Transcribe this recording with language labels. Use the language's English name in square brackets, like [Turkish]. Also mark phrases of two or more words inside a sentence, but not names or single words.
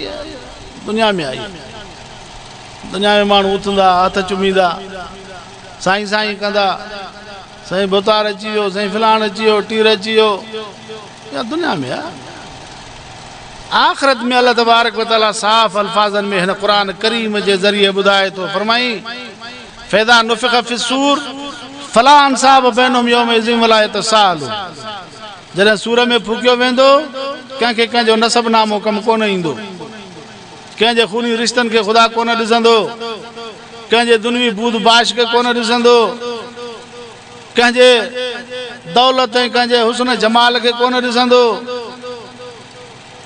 [Sindhi] दुनिया में आई, दुनिया में माण्हू उथंदा, हथ चुमींदा, साईं साईं कंदा, साईं बोतार अची वियो, साईं फिलाण अची वियो, टीर अची वियो। इहा दुनिया में आहे। आख़िरत में [Arabic] الله تبارك وتعالى [Sindhi] साफ़ अल्फाज़नि में हिन क़ुरान करीम जे ज़रिए ॿुधाए थो, फरमाई [Arabic] فإذا نفخ في الصور فلا أنساب بينهم يومئذ ولا يتساءلون. [Sindhi] जॾहिं सूर में फूकियो वेंदो, कंहिंखे कंहिंजो नसबनामो कमु कोन ईंदो, कंहिंजे खूनी रिश्तनि खे ख़ुदा कोन ॾिसंदो, कंहिंजे दुनवी बूद बाश खे कोन ॾिसंदो, कंहिंजे दौलत ऐं कंहिंजे हुस्न जमाल खे कोन ॾिसंदो।